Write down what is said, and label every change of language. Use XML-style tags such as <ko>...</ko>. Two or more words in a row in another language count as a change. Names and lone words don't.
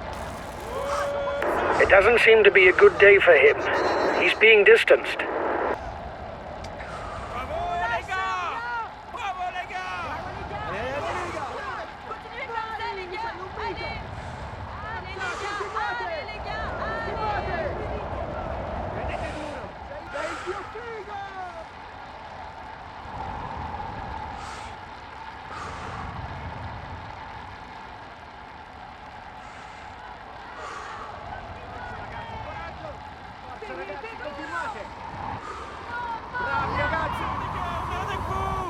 <en>It doesn't seem to be a good day for him. He's being distanced.</en> <fr>Bravo les gars! Bravo les gars! Allez, allez, les gars. Continuez comme ça les gars. Allez. Allez les gars. Allez les gars. Allez.</fr> <it>Tenete duro! Sei il più figo! Forza ragazzi, continuate! Bravi ragazzi!</it> <fr>Les gars, on est avec vous!</fr>